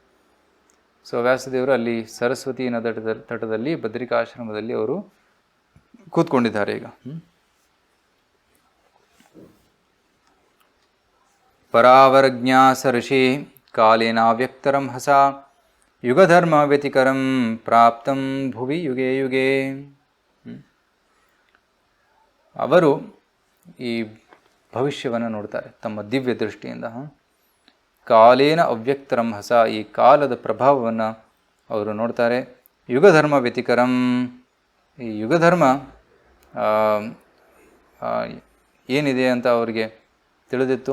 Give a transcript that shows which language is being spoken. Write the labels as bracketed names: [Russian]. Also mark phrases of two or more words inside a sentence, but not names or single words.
[Kannada] ಸೊ ವ್ಯಾಸದೇವರು ಅಲ್ಲಿ ಸರಸ್ವತಿ ನದ ತಟದಲ್ಲಿ ಬದ್ರಿಕಾಶ್ರಮದಲ್ಲಿ ಅವರು ಕೂತ್ಕೊಂಡಿದ್ದಾರೆ. [Sanskrit] ಈಗ ಪರಾವರಜ್ಞಾಸ ಋಷಿ ಕಾಲೇನಾವ್ಯಕ್ತರಂ ಹಸ ಯುಗಧರ್ಮ ವ್ಯತಿಕರಂ ಪ್ರಾಪ್ತಂ ಭುವಿ ಯುಗೇ ಯುಗೇ. [Kannada] ಅವರು ಈ ಭವಿಷ್ಯವನ್ನು ನೋಡ್ತಾರೆ ತಮ್ಮ ದಿವ್ಯ ದೃಷ್ಟಿಯಿಂದ. [Sanskrit] ಕಾಲೇನ ಅವ್ಯಕ್ತರಂ ಹಸ, [Kannada] ಈ ಕಾಲದ ಪ್ರಭಾವವನ್ನು ಅವರು ನೋಡ್ತಾರೆ. [Sanskrit] ಯುಗಧರ್ಮ ವ್ಯತಿಕರಂ, [Kannada] ಈ ಯುಗಧರ್ಮ ಏನಿದೆ ಅಂತ ಅವರಿಗೆ ತಿಳಿದಿತ್ತು.